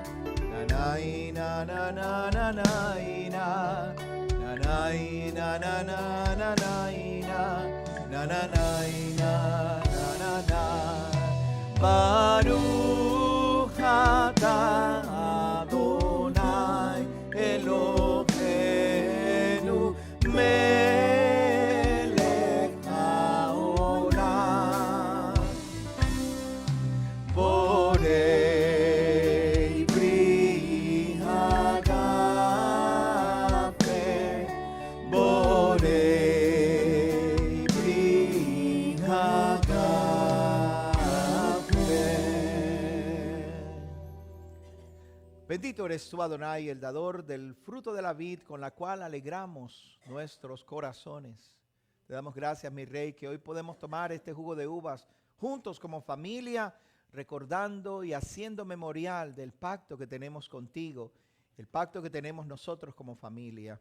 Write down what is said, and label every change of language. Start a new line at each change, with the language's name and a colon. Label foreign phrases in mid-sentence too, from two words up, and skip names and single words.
Hebrew: Nanay, na na na na na na. Nanay, na na na na na na. Nanay, na na na. ברוך אתה אדוני אלוהינו מלך העולם. בורא פרי הגפן. בורא פרי הגפן.
Spanish: eres tú, Adonai, el dador del fruto de la vid, con la cual alegramos nuestros corazones. Te damos gracias, mi Rey, que hoy podemos tomar este jugo de uvas juntos como familia, recordando y haciendo memorial del pacto que tenemos contigo, el pacto que tenemos nosotros como familia.